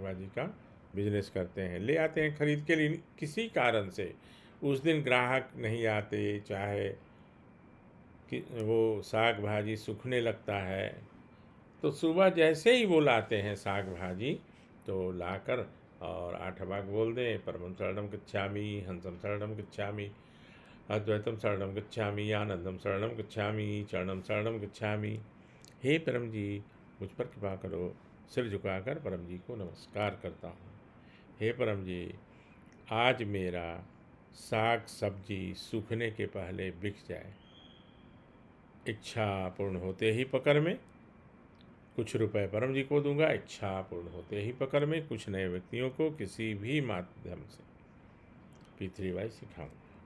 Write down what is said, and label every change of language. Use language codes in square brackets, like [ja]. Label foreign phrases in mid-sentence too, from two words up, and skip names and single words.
[hi] भाजी का बिजनेस करते हैं, ले आते हैं खरीद के लिए, किसी कारण से उस दिन ग्राहक नहीं आते, चाहे कि वो साग भाजी सूखने लगता है, तो सुबह जैसे ही वो लाते हैं साग भाजी, तो लाकर और 8 वाक बोल दें, [sa] परमं शरणं गच्छामि, हंसं शरणं गच्छामि, अद्वैतम शरणं गच्छामि, आनंदम शरणं गच्छामि, चरणम शरणं गच्छामि। [hi] हे परम जी, मुझ पर कृपा करो। सिर झुकाकर परम जी को नमस्कार करता हूँ। हे परम जी, आज मेरा साग सब्जी सूखने के पहले बिक जाए, इच्छा पूर्ण होते ही पकड़ में कुछ रुपए परम जी को दूंगा, इच्छा पूर्ण होते ही पकड़ में कुछ नए व्यक्तियों को किसी भी माध्यम से P3Y सिखाऊंगा।